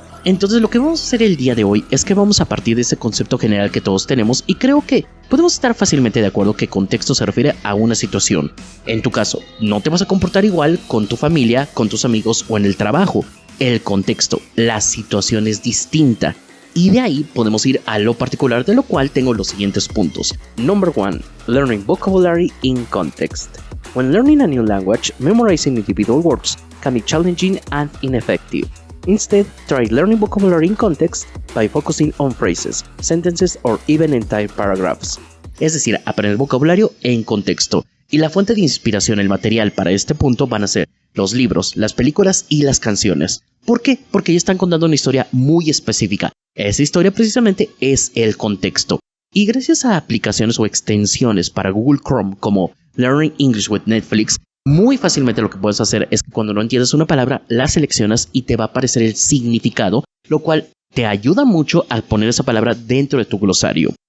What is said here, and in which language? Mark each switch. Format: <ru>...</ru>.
<es>Entonces lo que vamos a hacer el día de hoy es que vamos a partir de ese concepto general que todos tenemos y creo que podemos estar fácilmente de acuerdo que contexto se refiere a una situación. En tu caso, no te vas a comportar igual con tu familia, con tus amigos o en el trabajo. El contexto, la situación es distinta. Y de ahí podemos ir a lo particular, de lo cual tengo los siguientes puntos.</es> <en>Number 1. Learning vocabulary in context. When learning a new language, memorizing individual words can be challenging and ineffective. Instead, try learning vocabulary in context by focusing on phrases, sentences, or even entire paragraphs.</en> <es>Es decir, aprender vocabulario en contexto. Y la fuente de inspiración, el material para este punto van a ser los libros, las películas y las canciones. ¿Por qué? Porque ya están contando una historia muy específica. Esa historia precisamente es el contexto. Y gracias a aplicaciones o extensiones para Google Chrome como Learning English with Netflix, muy fácilmente lo que puedes hacer es que cuando no entiendes una palabra, la seleccionas y te va a aparecer el significado, lo cual te ayuda mucho a poner esa palabra dentro de tu glosario.</es>